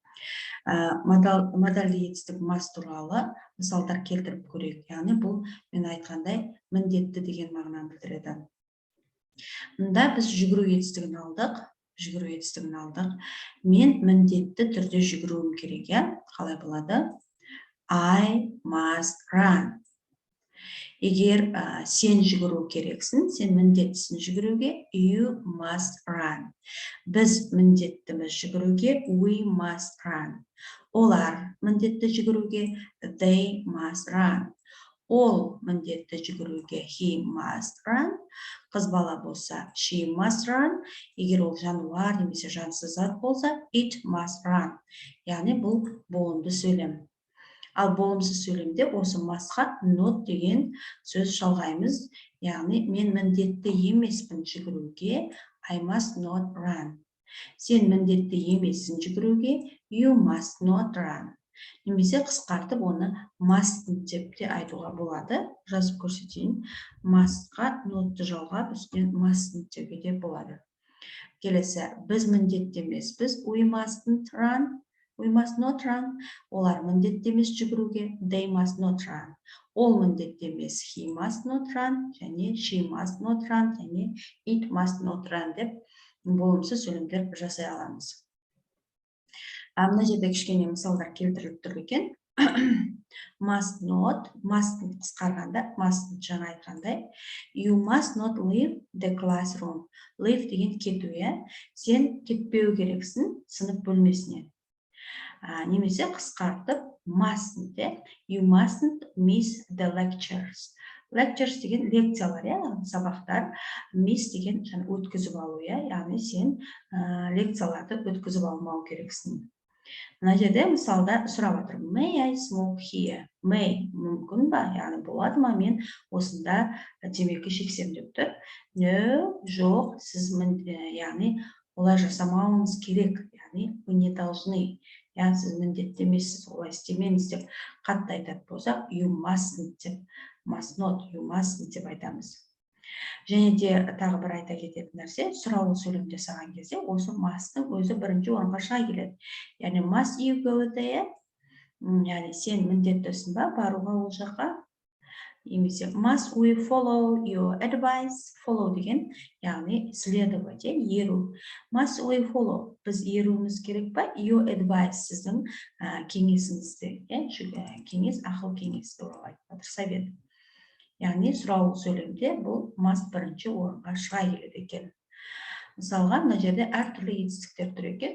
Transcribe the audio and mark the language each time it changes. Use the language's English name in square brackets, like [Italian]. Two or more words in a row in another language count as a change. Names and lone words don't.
[Kazakh] Модальды етістік must туралы мысалдар келтіріп көрейік. Яғни бұл мен айтқандай міндетті деген мағынаны білдіреді. Мұнда біз жүгіру етістігін алдық. Мен міндетті түрде жүгіруім керек. Қалай болады? [English] I must run. [Kazakh] Егер сен жүгіру керексің, сен міндеттісің жүгіруге, [English] you must run. [Kazakh] Біз міндеттіміз жүгіруге, [English] we must run. [Kazakh] Олар міндетті жүгіруге, [English] they must run. [Kazakh] Ол міндетті жүгіруге, [English] he must run. [Kazakh] Қыз бала болса, [English] she must run. [Kazakh] Егер ол жануар немесе жансыз зат болса, [English] it must run. [Kazakh] Яғни бұл болымды сөйлем. Ал болымсыз сөйлемде осы must-қа not деген сөз жалғаймыз. Яғни мен міндетті емеспін жүгіруге, [English] I must not run. [Kazakh] Сен міндетті емессің жүгіруге, [English] you must not run. [Kazakh] Немесе қысқартып оны mustn't деп те айтуға болады. Жазып көрсетейін. Must-қа notты жалғап, үстінен mustn't деуге де болады. Келесі, біз міндетті емеспіз, [English] we mustn't run. We must not run. [Kazakh] Олар міндетті емес жүгіруге, [English] they must not run. [Kazakh] Ол міндетті емес, [English] he must not run, және she must not run, және it must not run [Kazakh] деп болымсыз сөйлемдер жасай аламыз. Мына жерде кішкене мысалдар келтіріліп тұр екен. [English] Must not, mustn't қысқарғанда, mustn't [Kazakh] жаңа айтқандай. [English] You must not leave the classroom. [Kazakh] Leave деген кету, сен кетпеу керексің сынып бөлмесіне. Немесе қысқартып mustn't, [English] you mustn't miss the lectures. [Kazakh] Lectures деген лекциялар, сабақтар, miss деген өткізіп алу, яғни сен лекцияларды өткізіп алмау керексің. Мына жерде мысалда сұрап отыр, [English] may I smoke here? [Kazakh] May мүмкін ба, яғни болады ма мен осында темекі шексем деп тұр. No, жоқ, сіз яғни олай жасамауыңыз керек, яғни [Russian] вы не должны. [Kazakh] Яғни сіз міндетті емессіз, олай істемеңіз деп қатты айтатын болсақ, [English] you mustn't деп, must not, you mustn't [Kazakh] деп айтамыз. Және де тағы бір айта кететін нәрсе, сұраулы сөйлемде саған кезде осы must'ың өзі бірінші орынға шыға келеді. [English] Яғни must you go there? [Kazakh] Яғни сен міндеттісің ба баруға ол жаққа? [English] Немесе must we follow your advice? [Kazakh] Follow деген, яғни следовать, еру. [English] Must we follow? [Kazakh] Біз еруіміз керек па? [English] Your advice, [Kazakh] сіздің кеңесіңізді. Кеңес, ақыл кеңес туралы айтып, совет. Яғни сұраулы сөйлемде бұл must бірінші орынға шыға келеді екен. Мысалға, мына жерде әртүрлі етістіктер тұр екен.